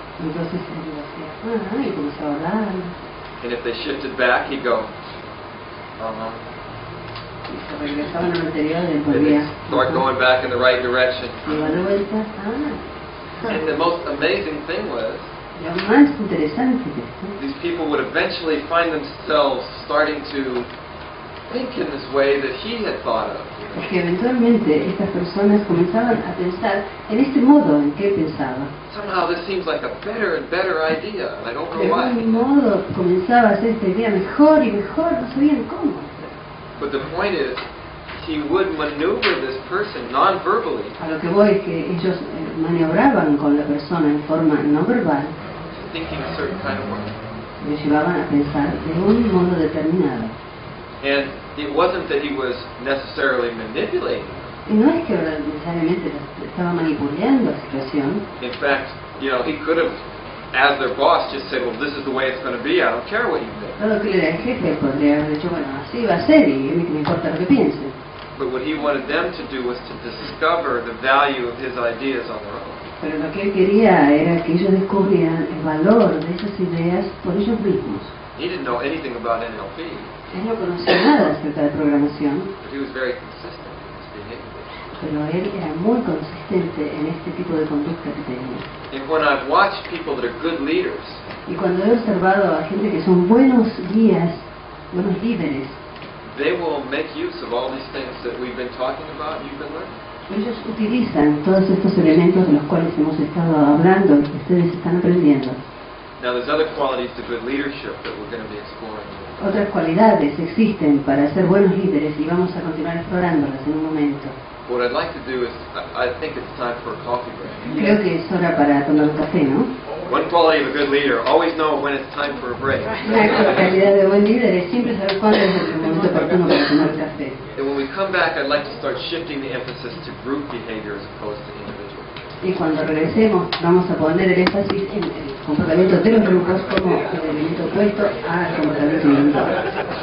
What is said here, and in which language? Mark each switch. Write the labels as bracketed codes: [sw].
[es] entonces él decía, y comenzaba a hablar. [en] and if they shifted back, he'd go, uh-huh. [es] Y se regresaban a lo anterior y él [en] And [es] volvía. [en] they'd start going back in the right direction. [es] Y iba de vuelta. [en] And the most amazing thing was, [es] Lo más interesante de esto [en] these people would eventually find themselves starting to think in this way that he had thought of. [es] es que eventualmente estas personas comenzaban a pensar en este modo en que él pensaba. [en] Somehow this seems like a better and better idea, and I don't know [es] De [en] why. [es] algún modo comenzaba a hacer esta idea mejor y mejor, no sabían cómo. [en] But the point is, he would maneuver this person non-verbally, [es] A lo que voy es que ellos maniobraban con la persona en forma no verbal, [en] thinking a certain kind of way. [es] lo llevaban a pensar de un modo determinado. [en] And it wasn't that he was necessarily manipulating. [es] Y no es que necesariamente estaba manipulando la situación. [en] In fact, he could have, as their boss, just said, well, this is the way it's going to be, I don't care what you think. [es] Dado que él era el jefe, podría haber dicho, bueno, así va a ser y a mí que me importa lo que piensen. [en] But what he wanted them to do was to discover the value of his ideas on their own. [es] Pero lo que él quería era que ellos descubrieran el valor de esas ideas por ellos mismos. [en] He didn't know anything about NLP, [es] Él no conocía nada acerca de programación, [en] but he was very consistent in his behavior. [es] pero él era muy consistente en este tipo de conducta que tenía. [en] And when I've watched people that are good leaders, [es] Y cuando he observado a gente que son buenos guías, buenos líderes, [en] they will make use of all these things that we've been talking about and you've been learning. [es] ellos utilizan todos estos elementos de los cuales hemos estado hablando y que ustedes están aprendiendo. [en] Now there's other qualities to good leadership that we're going to be exploring. [es] Otras cualidades existen para ser buenos líderes y vamos a continuar explorándolas en un momento. [en] What I'd like to do is, I think it's time for a coffee break. [es] Creo que es hora para tomar un café, ¿no? [en] One quality of a good leader, always know when it's time for a break. [es] Una calidad de buen líder es siempre saber cuándo es el momento oportuno para tomar café. [en] And when we come back, I'd like to start shifting the emphasis to group behavior as opposed to individual. [es] Y cuando regresemos vamos a poner el énfasis en el comportamiento de los grupos como el elemento opuesto al comportamiento individual.